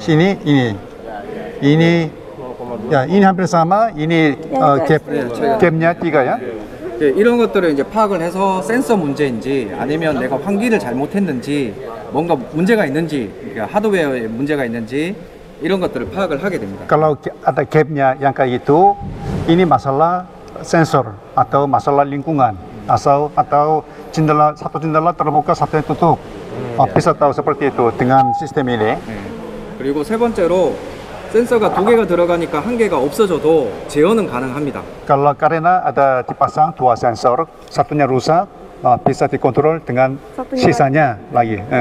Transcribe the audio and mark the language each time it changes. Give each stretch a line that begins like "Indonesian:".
Indonesian: Sini ini ya, ini hampir sama, ini gapnya 3 ya.
Korean: 이런 것들을 이제 파악을 해서 센서 문제인지 아니면 내가 환기를 잘못했는지 뭔가 문제가 있는지, 그러니까 하드웨어에 문제가 있는지 이런 것들을 파악을 하게 됩니다.
Indonesian: Kalau ada gapnya yang kayak gitu, ini masalah sensor atau masalah lingkungan, atau satu jendela terbuka, satu yang tutup. bisa tahu seperti itu dengan sistem ini.
Korean: 그리고 세 번째로 센서가 2개가 들어가니까 1개가 없어져도 제어는 가능합니다.
Indonesian: Kalau karena ada dipasang 2 sensor, satunya rusak, bisa dikontrol dengan sisanya lagi.